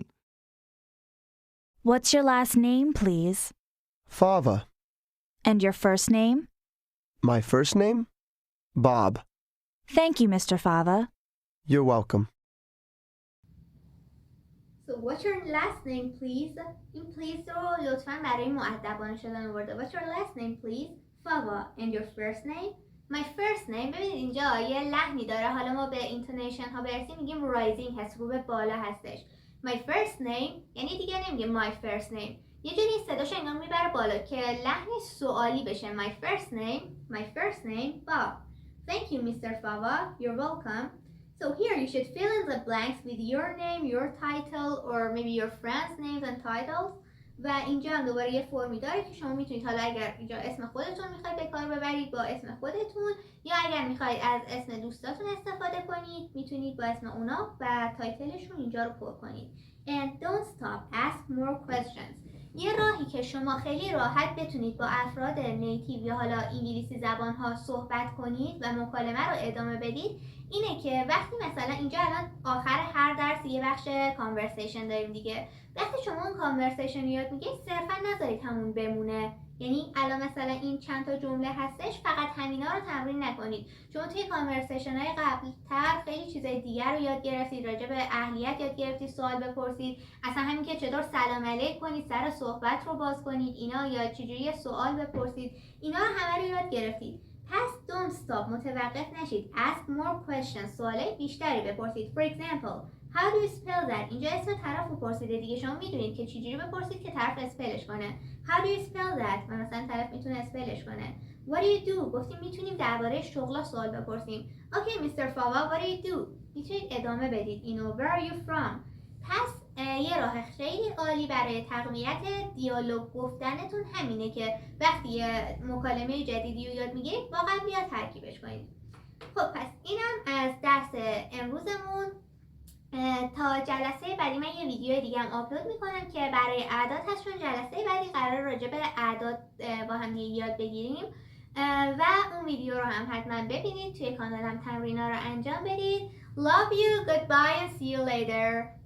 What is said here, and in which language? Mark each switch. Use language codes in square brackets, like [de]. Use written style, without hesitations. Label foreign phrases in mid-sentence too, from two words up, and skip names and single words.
[en] What's your last name, please? Fava. And your first name? My first name? Bob. Thank you, Mr. Fava. You're welcome. So what's your last name, please? [fa] این please رو لطفاً برای مؤدبانه شدن آورده. [en] What's your last name, please? Fava. And your first name? My first name. [fa] ببینید اینجا یه لحنی داره. حالا ما به اینتونیشن ها برسیم میگیم rising هست، رو به بالا هستش. [en] My first name [fa] یعنی دیگه نمیگه [en] my first name. [fa] یه جوری صداش انگار میبره بالا که لحنی سوالی بشه. [en] My first name, Bob. Thank you, Mr. Fava. You're welcome. So here you should fill in the blanks with your name, your title, or maybe your friends' names and titles. [fa] و اینجا هم دوباره یه فرمی داره که شما میتونید حالا اگر اینجا اسم خودتون میخواید به کار ببرید با اسم خودتون، یا اگر میخواید از اسم دوستاتون استفاده کنید میتونید با اسم اونا و تایتلشون اینجا رو پر کنید. [en] And don't stop, ask more questions. [fa] یه راهی که شما خیلی راحت بتونید با افراد نیتیو یا حالا انگلیسی زبان ها صحبت کنید و مکالمه رو ادامه بدید اینه که وقتی مثلا اینجا الان آخر هر درس یه بخش کانورسیشن داریم دیگه، وقتی شما اون کانورسیشن رو یاد میگید صرفا نذارید همون بمونه. یعنی الان مثلا این چند تا جمله هستش، فقط همینا رو تمرین نکنید. چون توی کانورسیشن های قبل‌تر خیلی چیزای دیگر رو یاد گرفتید، راجع به اهلیت یاد گرفتید، سوال بپرسید، اصلا همین که چطور سلام علیک کنید، سر صحبت رو باز کنید، اینا یا چجوری سوال بپرسید، اینا رو همه رو یاد گرفتید. پس [en] don't stop، [fa] متوقف نشید. [en] Ask more questions، [fa] سوالای بیشتری بپرسید. [en] For example, how do you spell that؟ [fa] اینجا اسم طرف رو پرسیده دیگه، شما میدونید که چجوری بپرسید که طرف اسپلش کنه. [en] How do you spell that؟ [fa] و مثلا طرف میتونه اسپلش کنه. [en] What do you do؟ [fa] گفتیم میتونیم درباره شغل سوال بپرسیم. [en] Okay, Mr. Fava, what do you do؟ [fa] میتونید ادامه بدید اینو. [en] Where are you from؟ [fa] پس یه راه خیلی عالی برای تقویت دیالوگ گفتنتون همینه که وقتی یه مکالمه جدیدی رو یاد میگیرید با قبلی‌ها ترکیبش کنید. خب پس اینم از درس امروزمون. تا جلسه بعدی من یه ویدیو دیگه هم آپلود میکنم که برای اعداد هست، چون جلسه بعدی قرار راجع به اعداد با هم یاد بگیریم. و اون ویدیو رو هم حتما ببینید. توی کانالم تمرین ها رو انجام بدید. [en] Love you, goodbye and see you later.